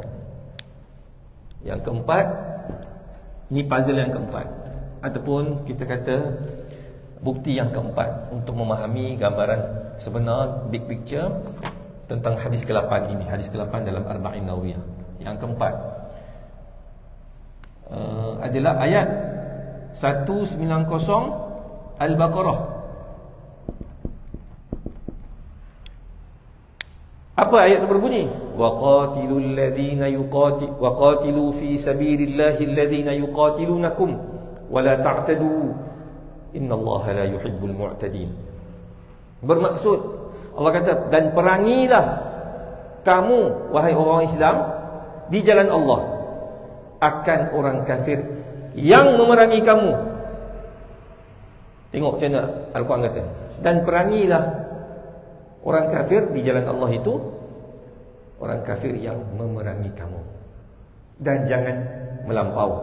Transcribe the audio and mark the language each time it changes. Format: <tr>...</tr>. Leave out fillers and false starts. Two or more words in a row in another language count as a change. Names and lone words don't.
<ms>Yang keempat, ni puzzle yang keempat, ataupun kita kata bukti yang keempat untuk memahami gambaran sebenar,</ms> <en>big picture</en> <ms>tentang hadis ke-8 ini, hadis ke-8 dalam Arba'in Nawawiyah. Yang keempat adalah ayat 190 Al-Baqarah. Apa ayat itu berbunyi?</ms> <ar>وقاتلوا الذين وقاتلوا في سبيل الله الذين يقاتلونكم ولا تعتدوا إن الله لا يحب المعتدين.</ar> <ms>Bermaksud Allah kata, dan perangilah kamu wahai orang Islam di jalan Allah akan orang kafir yang memerangi kamu. Tengok macam mana Al-Quran kata, dan perangilah orang kafir di jalan Allah itu orang kafir yang memerangi kamu, dan jangan melampau.</ms>